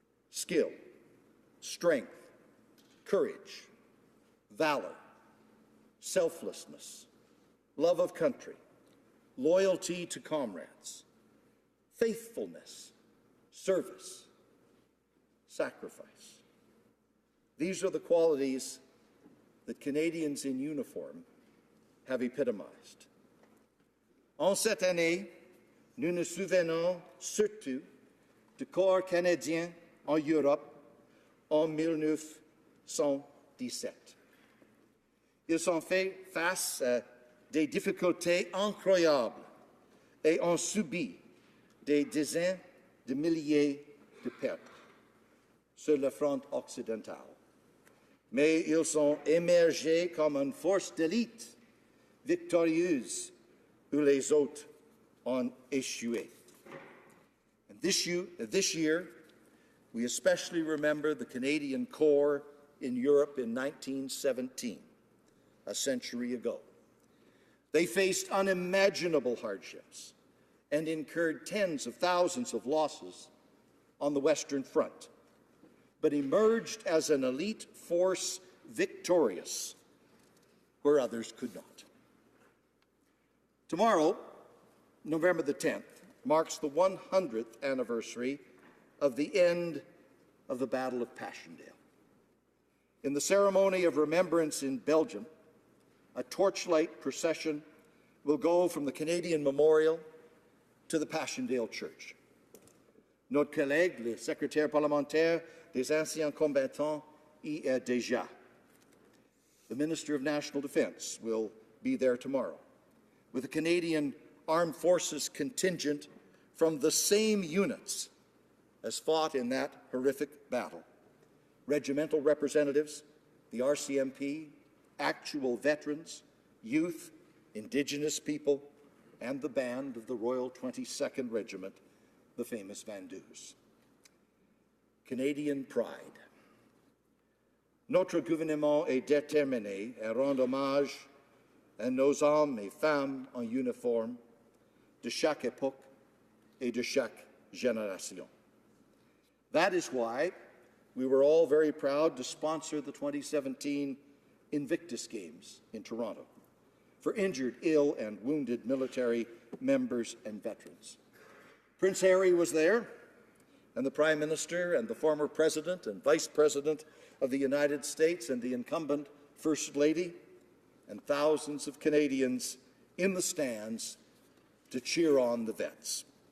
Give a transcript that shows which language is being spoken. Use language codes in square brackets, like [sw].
[en] Skill, strength, courage, valor, selflessness, love of country, loyalty to comrades, faithfulness, service, sacrifice. These are the qualities that Canadians in uniform have epitomized. [fr] En cette année, nous nous souvenons surtout du corps canadien en Europe en 1917. Ils ont fait face à des difficultés incroyables et ont subi des dizaines de milliers de pertes sur le front occidental. Mais ils ont émergé comme une force d'élite victorieuse où les autres ont échoué. [en] And this year, we especially remember the Canadian Corps in Europe in 1917, a century ago. They faced unimaginable hardships and incurred tens of thousands of losses on the Western Front, but emerged as an elite force victorious where others could not. Tomorrow, November the 10th, marks the 100th anniversary of the end of the Battle of Passchendaele. In the ceremony of remembrance in Belgium, a torchlight procession will go from the Canadian Memorial to the Passchendaele Church. [fr] Notre collègue, le secrétaire parlementaire des anciens combattants, y est déjà. [en] The Minister of National Defence will be there tomorrow, with a Canadian Armed Forces contingent from the same units as fought in that horrific battle. Regimental representatives, the RCMP, actual veterans, youth, Indigenous people, and the band of the Royal 22nd Regiment, the famous Vandus. Canadian pride. [fr] Notre gouvernement est déterminé à rendre hommage à nos hommes et femmes en uniforme de chaque époque et de chaque génération. [en] That is why we were all very proud to sponsor the 2017 Invictus Games in Toronto for injured, ill, and wounded military members and veterans. Prince Harry was there, and the Prime Minister and the former President and Vice President of the United States and the incumbent First Lady, and thousands of Canadians in the stands to cheer on the vets.